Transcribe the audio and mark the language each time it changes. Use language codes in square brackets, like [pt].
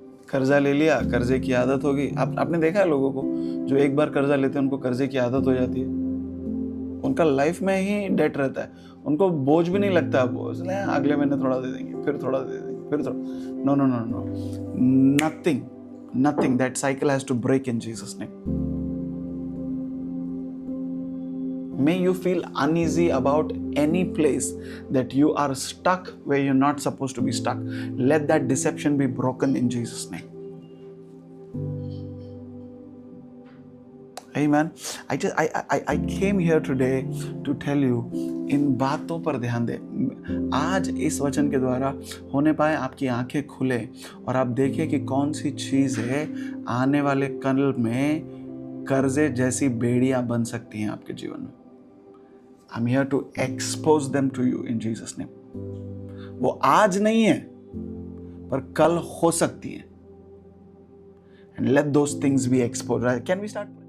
[hi] कर्जा ले लिया, कर्जे की आदत हो गई। आपने देखा है लोगों को जो एक बार कर्जा लेते हैं उनको कर्जे की आदत हो जाती है, उनका लाइफ में ही डेट रहता है, उनको बोझ भी नहीं लगता। वो इसलिए अगले महीने थोड़ा दे देंगे, फिर थोड़ा दे देंगे, फिर थोड़ा। [en] No no no no, nothing, that cycle has to break in Jesus name. May you feel uneasy about any place that you are stuck where you're not supposed to be stuck. Let that deception be broken in Jesus' name. Amen. I came here today to tell you, [hi] इन बातों पर ध्यान दे। आज इस वचन के द्वारा होने पाए आपकी आंखें खुले और आप देखें कि कौन सी चीज है आने वाले कल में कर्जे जैसी बेड़ियां बन सकती हैं आपके जीवन में। [en] I'm here to expose them to you in Jesus' name. [hi] वो आज नहीं है पर कल हो सकती है। [en] And let those things be exposed. Can we start?